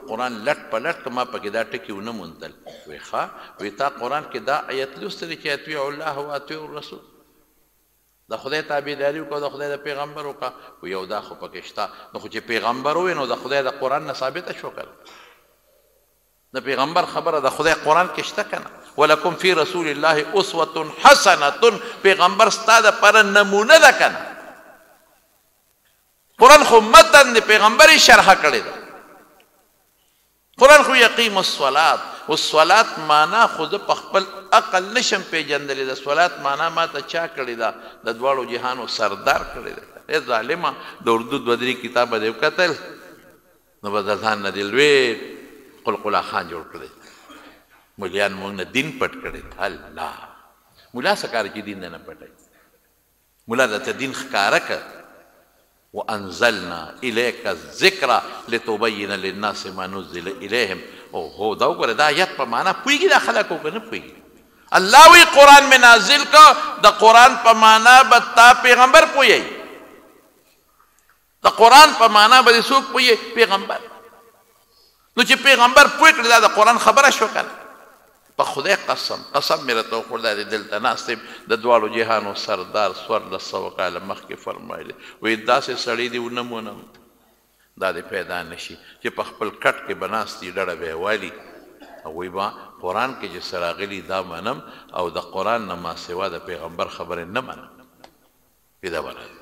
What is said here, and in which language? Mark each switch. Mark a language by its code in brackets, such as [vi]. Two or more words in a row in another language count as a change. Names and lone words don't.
[ps] قرآن لټ په لټ که ما پکې دا ټکي ونه موندل وایي ښه وایي تا قرآن کې دا ایت لوستی دی چې [ar] اطیعوا الله و اطیعوا الرسول [ps] د خدای تابعداري وکړه د خدای د پیغمبر وکړه وایي یو دا خو پکې شته نو خو چې پیغمبر ووایي نو د خدای د قرآن نه ثابته شو که د پیغمبر خبره د خدای قرآن کې شته که نه [ar] ولکم فی رسول الله اسوة حسنة [ps] پیغمبر ستا دپاره نمونه ده که نه قرآن خو متن د پیغمبر یې شرحه کړې ده قرآن خو [ar] یقیم الصلاة والصلاة [ps] معنا خو زه په خپل عقل نشم پیژندلی د صلات معنا ما ته چا کړې ده د دواړو جهانو سردار کړې ده ای ظالمه د اردو دوه درې کتابه دې وکتل نو به د ځان نه دې لوی قلقلا خان جوړ کړی مولیان موږ نه دین پټ کړی الله مولا څه کار چې دین نه پټوي مولا درته دین ښکاره که [ar] وانزلنا الیک الذکر لتبین للناس ما نزل الیهم [ps] او هو دا وګوره دا آیت په معنا پوهېږي دا خلک او که نه پوهېږي الله وی قرآن مې نازل که د قرآن په معنا به تا پیغمبر پوهیږي د قرآن په معنا به دې څوک پوهیږي پیغمبر نو چې پیغمبر پوه کړي دا د قرآن خبره شو که نه په خدای قسم مې راته وخوړ دا د دلته ناست یم د دواړو جهانو سردار 1400 کاله مخکې فرمایلی وایي داسې سړی دې ونه مونم دا دې پیدا نه شي چې په خپل کټ کې به ناست وي ډډه به یې والي او وایي ما قرآن کې چې څه راغلي دا منم او د قرآن نه ما سوا د پیغمبر خبرې نه منم پیدا به